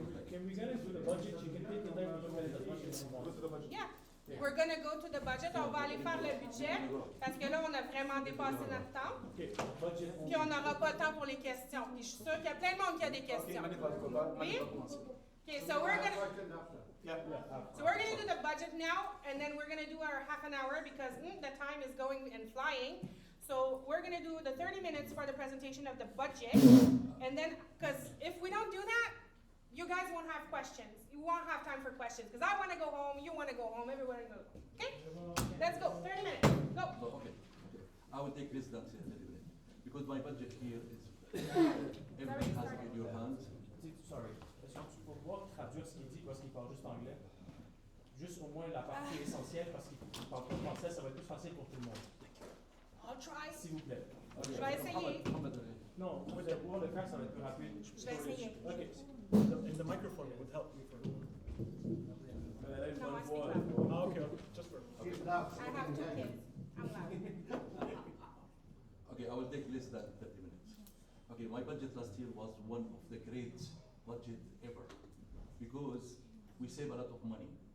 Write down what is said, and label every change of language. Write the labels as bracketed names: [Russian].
[English] Can we get into the budget? You can take the time to look at the budget. Go to the budget. Yeah. We're gonna go to the budget. [French] On va aller faire le budget parce que là, on a vraiment dépassé notre temps. [English] Okay, budget. [French] Puis on n'aura pas le temps pour les questions. Puis je suis sûre qu'il y a plein de monde qui a des Ok, questions. Manit va Oui? commencer. [English] Okay, so we're gonna Yeah. do the budget now, and then we're gonna do our half an hour because the time is going and flying. So we're gonna do the 30 minutes for the presentation of the budget, and then because if we don't do that, you guys won't have questions. You won't have time for questions because I want to go home, you want to go home, everyone go. Okay? Let's go. 30 minutes. Go. So, okay. I will take less than 30 minutes because my budget here is everything has in your hands. Sorry. [French] Est-ce que tu peux pouvoir traduire ce qu'il dit parce qu'il parle juste anglais? Juste au moins la partie essentielle parce qu'il parle pas français, ça va être plus facile pour tout le monde. [English] I'll try. [French] S'il vous plaît. Je vais essayer. Non, pour pouvoir le faire, ça va être plus rapide. Je vais essayer. Ok. [English] And the microphone would help me for. [French] Là, il faut [English] No, I [French] le [English] speak [French] voir. [English] loud. Ah, okay, just for. I have 2 kids. I'm loud. Okay, I will take less than 30 minutes. Okay, my budget last year was one of the great budget ever because we save a lot of money.